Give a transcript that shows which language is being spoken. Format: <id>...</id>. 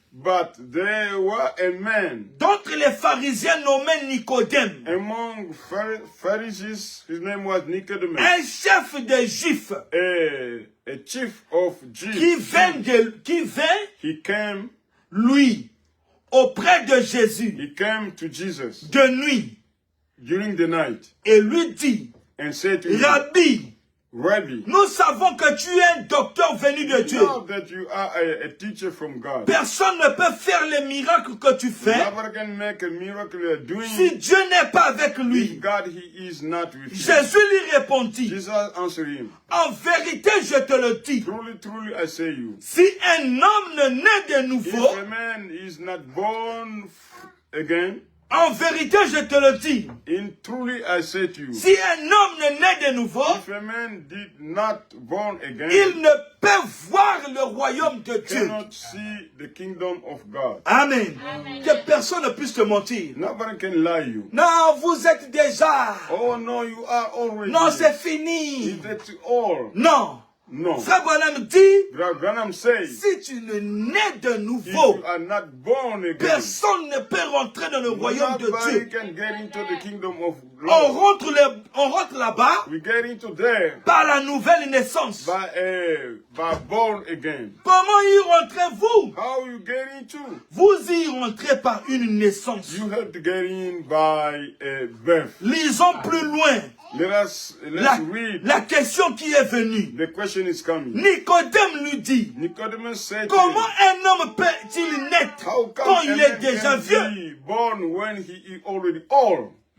<en>but there were a man</en> <fr>d'entre les pharisiens nommé Nicodème,</fr> <en>among Pharisees, his name was Nicodemus,</en> <fr>un chef des Juifs,</fr> <en>a chief of Jews.</en> <fr>qui vint,</fr> <en>He came</en> <fr>lui, auprès de Jésus,</fr> <en>He came to Jesus</en> <fr>de nuit,</fr> <en>during the night</en> <fr>et lui dit,</fr> <en>and said to him,</en> <fr>Rabbi,</fr> <en>Rabbi,</en> <fr>nous savons que tu es un docteur venu de</fr> <en>you</en> <fr>Dieu.</fr> <en>know that you are a teacher from God.</en> <fr>Personne ne peut faire les miracles que tu fais</fr> <en>Nobody can make a miracle you are doing</en> <fr>si Dieu n'est pas avec lui.</fr> <en>God He is not with you.</en> <fr>Jésus lui répondit,</fr> <en>Jesus answered him,</en> <fr>en vérité je te le dis,</fr> <en>truly, truly, I say you,</en> <fr>si un homme ne naît de nouveau,</fr> <en>if a man is not born again,</en> <fr>en vérité je te le dis,</fr> <en>in truly I say to you,</en> <fr>si un homme ne naît de nouveau,</fr> <en>if a man did not born again,</en> <fr>il ne peut voir le royaume de Dieu.</fr> <en>cannot see the kingdom of God. Amen.</en> <fr>Que personne ne puisse te mentir.</fr> <en>Nobody can lie you.</en> <fr>Non, vous êtes déjà.</fr> <en>Oh no, you are already.</en> <fr>Non, c'est</fr> <en>Is</en> <fr>fini.</fr> <en>that all?</en> <fr>Non.</fr> <en>No.</en> <fr>Frère Branham dit,</fr> <en>Brother Branham says,</en> <fr>si tu ne nais de</fr> <en>if</en> <fr>nouveau,</fr> <en>you are not born again,</en> <fr>personne ne peut rentrer dans le royaume de</fr> <en>nobody</en> <fr>Dieu.</fr> <en>can get into the kingdom of</en> <fr>On</fr> <en>God.</en> <fr>rentre là-bas</fr> <en>We get into there</en> <fr>par la nouvelle naissance.</fr> <en>by born again.</en> <fr>Comment y rentrez-vous?</fr> <en>How you get into?</en> <fr>Vous y rentrez par une naissance.</fr> <en>You have to get in by birth.</en> <fr>Lisons plus loin.</fr> <en>Let's read.</en> <fr>La question qui est venue.</fr> <en>The question is coming.</en> <fr>Nicodème lui dit,</fr> <en>Nicodemus said,</en> <fr>comment un homme peut-il naître</fr> <en>how come</en> <fr>quand</fr> <en>a</en> <fr>il est déjà</fr> <en>can</en> <fr>vieux?</fr> <en>be born when he is already old?</en>